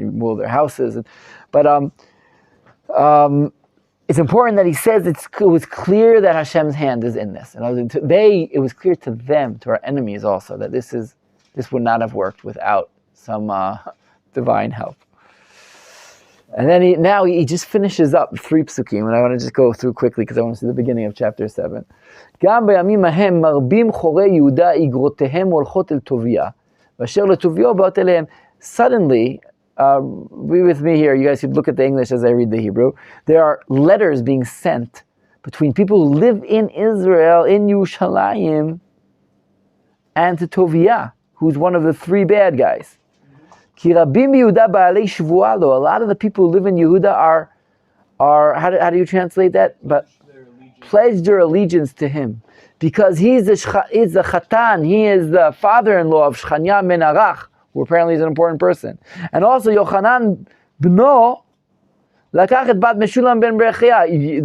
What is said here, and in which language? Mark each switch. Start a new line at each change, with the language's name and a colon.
English: You build their houses, but it's important that he says it was clear that Hashem's hand is in this, and it was clear to them, to our enemies also, that this would not have worked without some divine help. And then he just finishes up 3 psukim, and I want to just go through quickly because I want to see the beginning of chapter 7.
Hebrew: גם בימים ההם מרבים חורי יהודה איגרותיהם הולכות אל טוביה, ואשר לטוביו באות אליהם.
English: Suddenly, be with me here, you guys should look at the English as I read the Hebrew. There are letters being sent between people who live in Israel, in Yerushalayim, and to Tovia, who's one of the 3 bad guys.
Hebrew: כי רבים ביהודה בעלי שבועה לו.
English: A lot of the people who live in Yehuda are how do you translate that? But pledge their allegiance to him, because he's the chatan, he is the father-in-law of Shchania ben Arach, who apparently is an important person. And also Yochanan
Hebrew: bno lakach et bat
English: Meshulam ben Berechia.